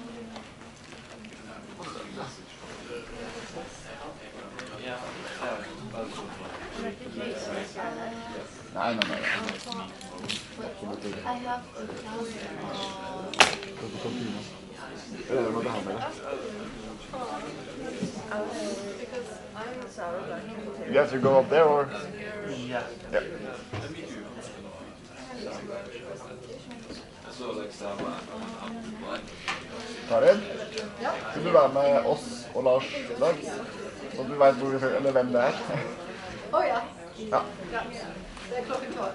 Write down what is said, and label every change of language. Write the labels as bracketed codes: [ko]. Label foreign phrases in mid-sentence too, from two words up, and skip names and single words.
[no] Nej. [en] I have a You guys go up there, or? Yeah. Yeah. [no] Karin, skal du være med oss og Lars i dag? Så du vet hvem det er? Oh ja. Ja. Det er klokken 12.